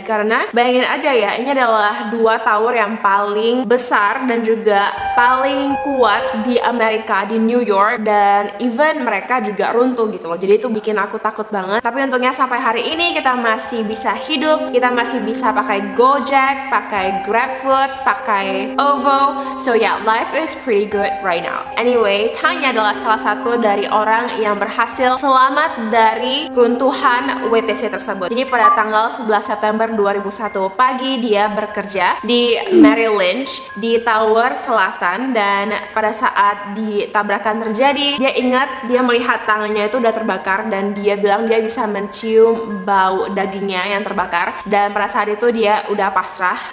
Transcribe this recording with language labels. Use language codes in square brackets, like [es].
[id] Karena bayangin aja ya, ini adalah 2 tower yang paling besar dan juga paling kuat di Amerika, di New York, dan even mereka juga runtuh gitu loh. Jadi itu bikin aku takut banget. Tapi untungnya sampai hari ini kita masih bisa hidup, kita masih bisa pakai Gojek, pakai GrabFood, pakai OVO. [en] So yeah, life is pretty good right now. [id] Anyway, Tanya adalah salah satu dari orang yang berhasil selamat dari runtuhan WTC tersebut. Jadi pada tanggal 11 September 2001 pagi dia bekerja di Merrill Lynch di Tower Selatan, dan pada saat tabrakan terjadi dia ingat dia melihat tangannya itu udah terbakar dan dia bilang dia bisa mencium bau dagingnya yang terbakar, dan pada saat itu dia udah pasrah.